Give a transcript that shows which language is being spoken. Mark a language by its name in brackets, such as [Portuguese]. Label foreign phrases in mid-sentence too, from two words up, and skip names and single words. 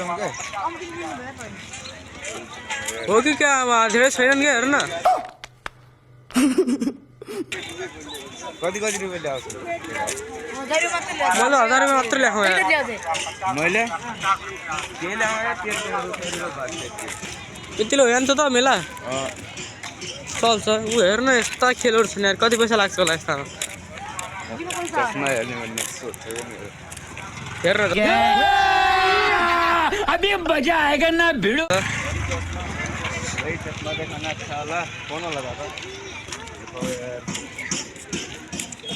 [Nepali] हो कि क्या अब धेरै छैनन् क्या हेर न कति रुपियाँ ल्याउँछु मैले 1000 रुपियाँ मात्र ल्याएको मैले यति लो हेर्छ त मेला चल्छ ऊ हेर न यस्ता खेलहरू छन् यार कति पैसा लाग्छ होला यस्तामा हेर न [Hindi] अभी मजा आएगा ना भिडो चश्मा देखाना अच्छा वाला कौन लगा था